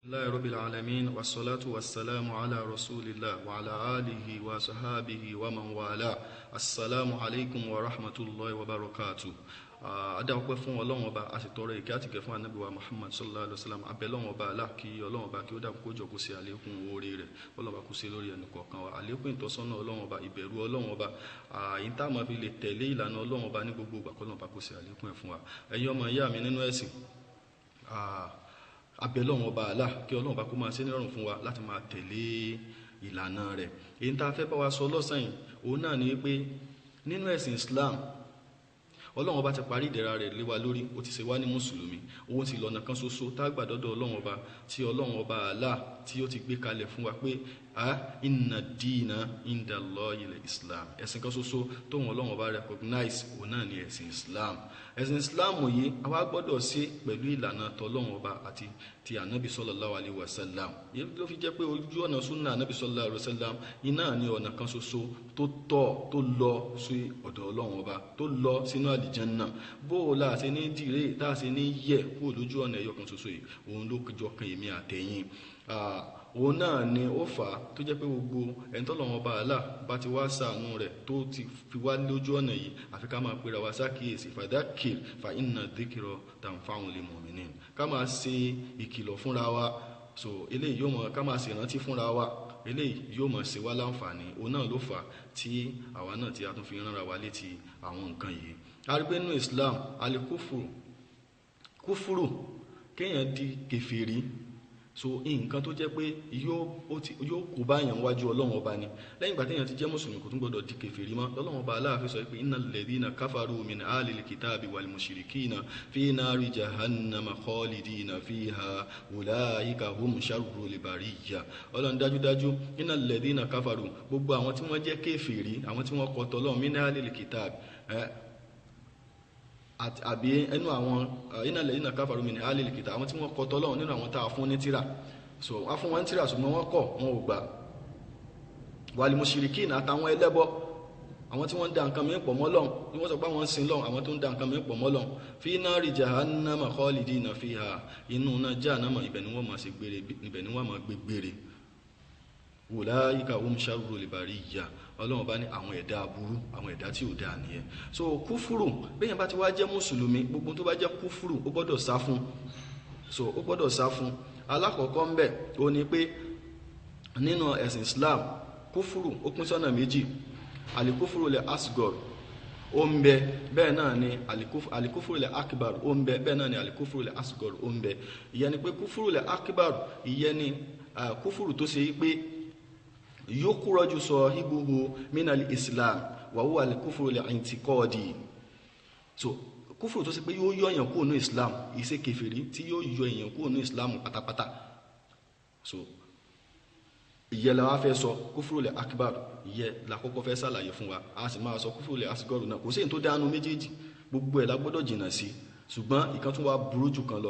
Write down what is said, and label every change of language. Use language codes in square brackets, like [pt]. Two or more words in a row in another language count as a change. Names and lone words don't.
[ar] الله رب العالمين والصلاة والسلام على رسول الله وعلى آله وصحابه ومن والاه. السلام عليكم ورحمة الله وبركاته. [yo] Adáwọ̀pẹ́ fún Ọlọ́run Ọba, a sì tọrọ ìkẹ́ àti ìgẹ̀ fún Ànábì wa Muhammad [ar] صلى الله عليه وسلم. [yo] Abẹ́ Ọlọ́run Ọba Allah kí Ọlọ́run Ọba kí ó dákun kó jọ kó ṣe àlékún oore rẹ̀, Ọlọ́run Ọba kó ṣe lórí ẹnì kọ̀ọ̀kan wa, àlékún ìtọ́sọ́nà Ọlọ́run Ọba, ìbẹ̀rù Ọlọ́run Ọba, àyín tá máa fi lè tẹ̀lé ìlànà Ọlọ́run Ọba ní gbogbo ìgbà, Ọlọ́run Ọba kó ṣe àlékún ẹ̀ fún wa. Ẹ̀yin ọmọ ìyá mi nínú ẹ̀sìn, abẹ́ Ọlọ́run Ọba Allah kí Ọlọ́run Ọba kó máa ṣe nírọ̀rùn fún wa láti máa tẹ̀lé ìlànà rẹ̀. Èyí tá a fẹ́ bá wa sọ lọ́sàn yìí, òun náà ni pé nínú ẹ̀sìn Islam, Ọlọ́run Ọba ti parí ìdẹ̀ra rẹ̀ lé wa lórí, ó ti ṣe wá ní mùsùlùmí. Òun sì lọ́nà kan ṣoṣo tá a gbà dọ́dọ̀ Ọlọ́run Ọba, tí Ọlọ́run Ọba Allah tí ó ti gbé kalẹ̀ fún wa pé [ar] إن الدين عند الله الإسلام. [yo] Ẹ̀sìn kan ṣoṣo tóun Ọlọ́run Ọba recognize, òun náà ni ẹ̀sìn Islam. Ẹ̀sìn Islam yìí àwa gbọ́dọ̀ ṣe pẹ̀lú ìlànà tọlọ́run Ọba àti ti Ànábì [ar] صلى الله عليه وسلم. [yo] Èyí ló fi jẹ́ pé ojú ọ̀nà súnà Ànábì [ar] صلى الله عليه وسلم [yo] iná ni ọ̀nà kan ṣoṣo tó tọ́, tó lọ sí ọ̀dọ̀ Ọlọ́run Ọba, tó lọ sínú àlìjánnà. Bó o la ṣe ní dìre tá a ṣe ní yẹ kó lójú ọ̀nà ẹyọ kan ṣoṣo yìí, òun ló jọ kan èmi àtẹ̀yìn. Òun náà ni ó fà á tó jẹ́ pé gbogbo ẹni tọ́lọ́run Ọba Allah bá ti wá ṣàánú rẹ̀ tó ti fi wá lójú ọ̀nà yìí, àfi ká máa pera wa sákìyèsí, [ar] فذكر فإن الذكرى تنفع المؤمنين. [yo] Ká máa ṣe ìkìlọ̀ fúnra wa, so eléyìí yóò mọ̀ ká máa ṣe ìrántí fúnra wa, eléyìí yóò mọ̀ ṣe wá láǹfààní. Òun náà ló fà á tí àwa náà tí a tún fi ránra wa létí àwọn nǹkan yìí. A rí pé nínú Islam kúfúrù kéèyàn di kèfèrí, so nǹkan tó jẹ́ pé yóò kó báyàn wájú Ọlọ́run Ọba ni. Lẹ́yìn ìgbà téèyàn ti jẹ́ mùsùlùmí kò tún gbọdọ̀ di kèfèrí mọ́. Ọlọ́run Ọba Allah fi sọ pé [ar] إن الذين كفروا من أهل الكتاب والمشركين في نار جهنم خالدين فيها أولئك هم شر البرية. [yo] Ọlọ́run dájúdájú [ar] إن الذين كفروا, [yo] gbogbo àwọn tí wọ́n jẹ́ kèfèrí, àwọn tí wọ́n kọ̀ tọ́lọ́run [ar] من أهل الكتاب, [yo] àbí ẹnu àwọn [ar] إن الذين كفروا من أهل الكتاب, [yo] àwọn tí wọ́n kọ̀ tọ́lọ́run nínú àwọn tá a fún ní tírà, so wọ́n fún wọn tírà ṣùgbọ́n wọ́n kọ̀, wọn ò gbà. [ar] والمشركين, [yo] àtàwọn ẹlẹ́bọ, àwọn tí wọ́n ń da nǹkan mìíràn pọ̀ mọ́ Ọlọ́run, ni wọ́n sọ pé àwọn ń sin Ọlọ́run, àwọn tó ń da nǹkan mìíràn pọ̀ mọ́ Ọlọ́run. [ar] في نار جهنم خالدين فيها, [yo] inú náà jahannama ibẹ̀ ni wọ́n máa ṣe gbére, ibẹ̀ ni wọ́n máa gbé gbére. [ar] أولئك هم شر البرية. [yo] Ọlọ́run bá ní àwọn ẹ̀dá aburú, àwọn ẹ̀dá tí ò dáa nìyẹn. So kúfúrù, bẹ́yẹn bá ti wá jẹ́ mùsùlùmí, gbogbo tó bá jẹ́ kúfúrù ó gbọ́dọ̀ sá fún. So ó gbọ́dọ̀ sá fún. Alákọ̀ọ́kọ́ ń bẹ̀ ó ní pé nínú ẹ̀sìn Islam kúfúrù ó pín sọ́nà méjì. Alikúfúrù lẹ̀ asgor ó ń bẹ, bẹ́ẹ̀ náà ni alikúfúrù lẹ̀ akbar ó ń bẹ, bẹ́ẹ̀ náà ni alikúfúrù lẹ̀ asgor ó ń bẹ. Ìyẹn ni pé kúfúrù lẹ̀ akbar, ìyẹn ni kúfúrù tó ṣe pé [ar] يخرج صاحبه من الإسلام وهو الكفر الاعتقادي. [yo] So kúfùrù tó ṣe pé yóò yọ èèyàn kúrò ní islam, ìṣe kèfèrí tí yóò yọ èèyàn kúrò ní islam pátápátá. So ìyẹn la wá fẹ́ sọ kúfùrù al-akbar, ìyẹn la kọ́kọ́ fẹ́ ṣàlàyé fún wa. A sì máa sọ kúfùrù al-asghar náà, kò sí èyí tó dánú méjèèjì, gbogbo ẹ̀ la gbọ́dọ̀ jìnnà sí, ṣùgbọ́n ìkan tún wá burú jù kan lọ.